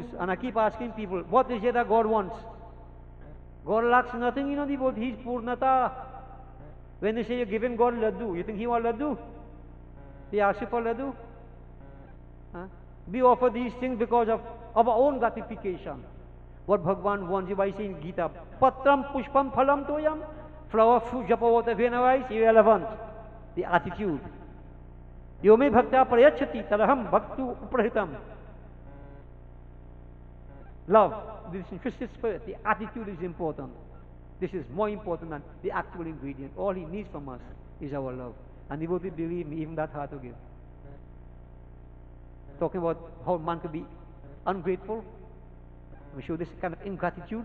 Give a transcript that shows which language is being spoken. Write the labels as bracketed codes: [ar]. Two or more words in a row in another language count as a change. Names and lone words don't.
[en] And I keep asking people, what is it that God wants? God lacks nothing, devotees. He's Purnata. When they say you're giving God laddu, you think he wants laddu? He asks you for laddu? Huh? We offer these things because of our own gratification. What Bhagavan wants you by saying Gita, [sa] Patram Pushpam Phalam Toyam, [en] flower, fruit, japa, water, venerais, irrelevant. The attitude. [sa] Yome Bhakta Prayachati, Taraham Bhaktu Uprahitam. [en] Love, this interested spirit, the attitude is important. This is more important than the actual ingredient. All he needs from us is our love. And devotee, believe me, even that hard to give. Talking about how man could be ungrateful, we show this kind of ingratitude.